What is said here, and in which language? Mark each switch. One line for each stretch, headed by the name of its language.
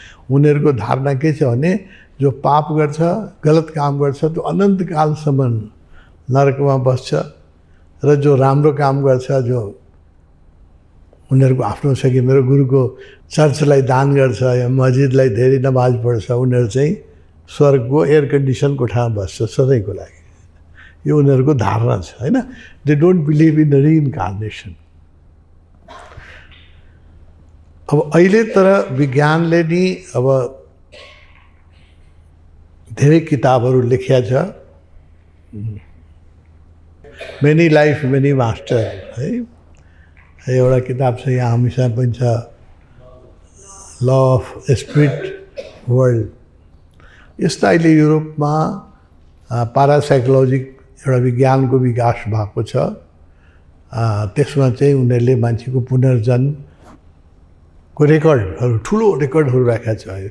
Nepali: उनीहरूको धारणा के छ भने जो पाप गर्छ, गलत काम गर्छ त्यो अनन्तकालसम्म नरकमा बस्छ, र जो राम्रो काम गर्छ, जो उनीहरूको आफ्नो छ कि मेरो गुरुको चर्चलाई दान गर्छ या मस्जिदलाई धेरै नमाज पढ्छ, उनीहरू चाहिँ स्वर्गको एयर कन्डिसन कोठामा बस्छ सधैँको लागि। यो उनीहरूको धारणा छ, होइन।
English: They don't believe in reincarnation.
Nepali: अब अहिले तर विज्ञानले नि अब धेरै किताबहरू लेखिया छ, मेनी लाइफ मेनी मास्टर, है। एउटा किताब छ यहाँ हामीसँग पनि छ, ल अफ स्पिरिट वर्ल्ड। यस्ता अहिले युरोपमा पारासाइकोलोजिक एउटा विज्ञानको विकास भएको छ। त्यसमा चाहिँ उनीहरूले मान्छेको पुनर्जन्मको रेकर्डहरू, ठुलो रेकर्डहरू राखेको छ।